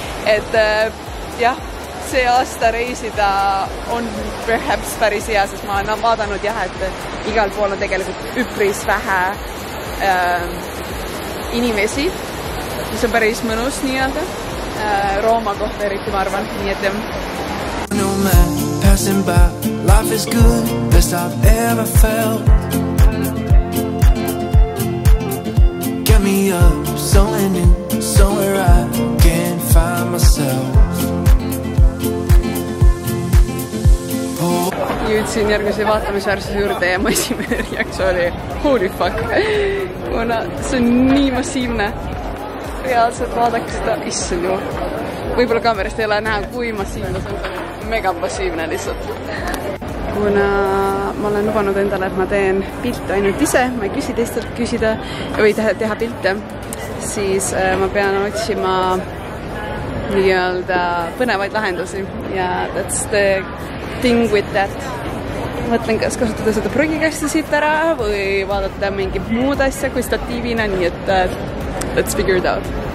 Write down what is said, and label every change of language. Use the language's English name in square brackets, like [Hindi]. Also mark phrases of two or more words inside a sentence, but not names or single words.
[Estonian] Et jah, see aasta reisida on perhaps päris hea, sest ma olen vaadanud jah, et igal pool on tegelikult üpris vähe inimesi, mis on päris mõnus nii-öelda. Rooma kohta eriti ma arvan, nii et jah. [English] No man passing by, life is good, best I've ever felt. Get me up, somewhere new, somewhere I can find myself. [Estonian] Jõudsin järgmise vaatamisväärsuse juurde ja mu esimene reaktsioon oli [English] holy fuck, [Estonian] kuna see on nii massiivne. Reaalselt vaadake seda, issand ju. Võib-olla kaamerist ei ole näha, kui massiivne see on. Mega massiivne lihtsalt. Kuna ma olen lubanud endale, et ma teen pilte ainult ise, ma ei küsi teistelt küsida või teha pilte, siis ma pean otsima nii-öelda põnevaid lahendusi ja [English] that's the thing with that. [Estonian] Mõtlen, kas kasutada seda prügikasti siit ära või vaadata mingi muud asja kui statiivina, nii et [English] let's figure it out.